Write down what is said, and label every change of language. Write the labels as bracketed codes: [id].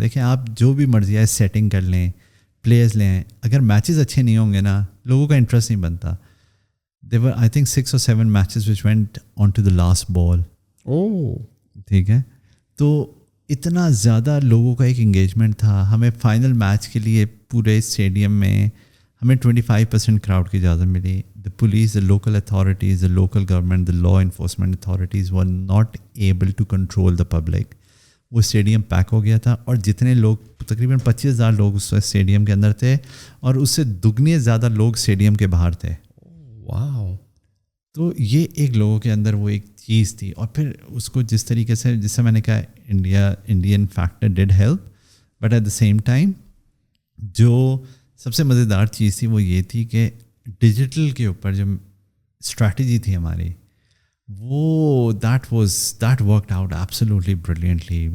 [ur] دیکھیں آپ جو بھی مرضی ہے سیٹنگ کر لیں, پلیئرز لیں, اگر میچز اچھے نہیں ہوں گے نا, لوگوں کا انٹرسٹ نہیں بنتا. [en] There were I think 6 or 7 matches which went on to the last ball. [ur] ٹھیک ہے, تو اتنا زیادہ لوگوں کا ایک انگیجمنٹ تھا. ہمیں فائنل میچ کے لیے پورے اسٹیڈیم میں ہمیں 25% کراؤڈ کی اجازت ملی. [en] The police, the local authorities, the local government, the law enforcement authorities were not able to control the public. [ur] وہ اسٹیڈیم پیک ہو گیا تھا, اور جتنے لوگ, تقریباً 25,000 لوگ اس اسٹیڈیم کے اندر تھے, اور اس سے دگنے زیادہ لوگ اسٹیڈیم کے باہر تھے. واو. تو یہ ایک لوگوں کے اندر وہ ایک چیز تھی. اور پھر اس کو جس طریقے سے, جس سے میں نے کہا [en] Indian factor did help, but at the same time [ur] جو سب سے مزیدار چیز تھی وہ یہ تھی کہ ڈیجیٹل کے اوپر جو اسٹریٹجی تھی ہماری, وہ [en] That worked out absolutely brilliantly.